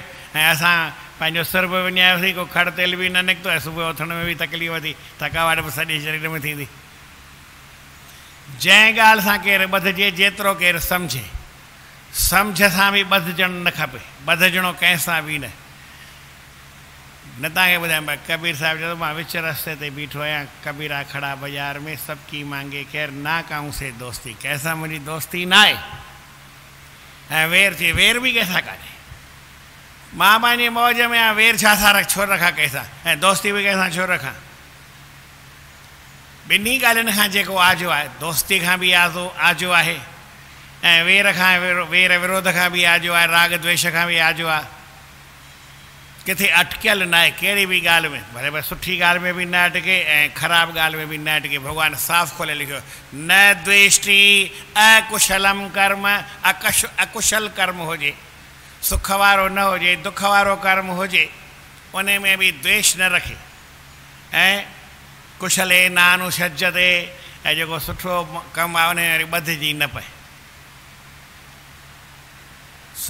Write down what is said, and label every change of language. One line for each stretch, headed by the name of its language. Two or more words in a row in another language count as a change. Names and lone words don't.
Sindhi: ऐं असां पंहिंजो सिर बि विञायोसीं, को खड़ तेल बि न निकितो, ऐं सुबुह उथण में बि तकलीफ़ थी, थकावट बि सॼे शरीर में थींदी। जंहिं ॻाल्हि सां केरु ॿधिजे, जेतिरो केरु सम्झे, सम्झ सां बि ॿधिजणु न खपे, ॿधिजणो कंहिंसां बि न। न तव्हांखे ॿुधायां, भाई कबीर साहिबु चयो, मां विच रस्ते ते बीठो आहियां,
Hindi: कबीरा खड़ा बाज़ार में, सबकी मांगे खैर ना कहूं से दोस्ती,
Sindhi: कंहिंसां मुंहिंजी दोस्ती न आहे। ऐं वेर थी, वेर बि कंहिंसां कान्हे। मां पंहिंजी मौज में आहियां, वेर छा सां छो रखां कंहिंसां, ऐं दोस्ती बि कंहिंसां छो रखां। ॿिन्ही ॻाल्हियुनि खां जेको आजो आहे, दोस्ती खां बि आजो आहे, ऐं वेर खां वेर विरोध खां बि आजो आहे, राग द्वेष खां बि आजो आहे। किथे अटकियल न आहे कहिड़ी बि ॻाल्हि में, भले भले सुठी ॻाल्हि में बि न अटके ऐं ख़राबु ॻाल्हि में बि न अटके। भॻवानु साफ़ु खोले लिखियो,
Sanskrit: न द्वेष्टि अकुशलम कर्म,
Sindhi: अकुशल कर्म हुजे, सुख वारो न हुजे, दुख वारो कर्म हुजे, उन में बि द्वेष न रखे। ऐं
Sanskrit: कुशले नानुषजते,
Sindhi: ऐं जेको सुठो कमु आहे उन में वरी ॿधिजी न पए।